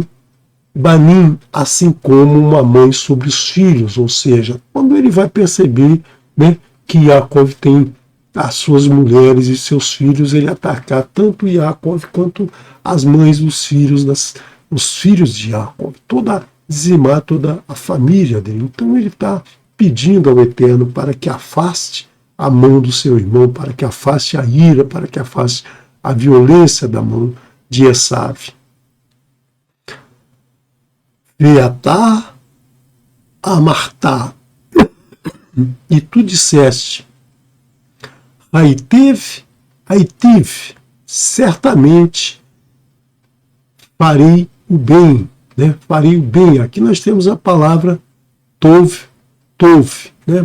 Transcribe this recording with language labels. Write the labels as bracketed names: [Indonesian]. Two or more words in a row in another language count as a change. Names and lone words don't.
[Portuguese] banim, assim como uma mãe sobre os filhos, ou seja, quando ele vai perceber, né, que Yaakov tem as suas mulheres e seus filhos, ele atacar tanto Yaakov quanto as mães dos filhos os filhos de Yaakov, dizimar toda a família dele. Então ele está pedindo ao Eterno para que afaste a mão do seu irmão, para que afaste a ira, para que afaste a violência da mão de Esav. [Hebrew] ואתה אמרת, [Portuguese] e tu disseste, Aitiv, certamente farei o bem, né? Farei o bem. Aqui nós temos a palavra tov, né?